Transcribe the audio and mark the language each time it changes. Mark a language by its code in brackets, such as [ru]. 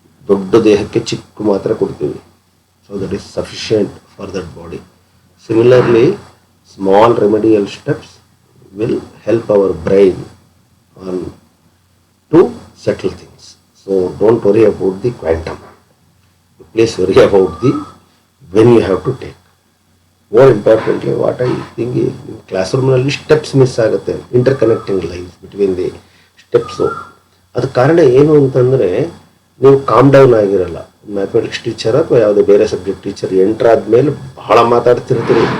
[kn] ದೊಡ್ಡ ದೇಹಕ್ಕೆ ಚಿಕ್ಕ ಮಾತ್ರ ಕೊಡ್ತೀವಿ. [en] So that is sufficient for that body. Similarly small remedial steps will help our brain on to settle things. So don't worry about the quantum. Please worry about the when you have to take. More importantly, what I think is classroom ನಲ್ಲಿ steps miss [kn] ಆಗುತ್ತೆ, [en] Interconnecting lines between the steps. [kn] ಅದಕ್ಕೆ ಕಾರಣ ಏನು ಅಂತಂದರೆ, ನೀವು calm down ಆಗಿರಲ್ಲ. Mathematics teacher ಅಥವಾ ಯಾವುದೇ ಬೇರೆ ಸಬ್ಜೆಕ್ಟ್ ಟೀಚರ್ ಎಂಟ್ರಾದ್ಮೇಲೆ ಬಹಳ ಮಾತಾಡ್ತಿರ್ತೀರಿ.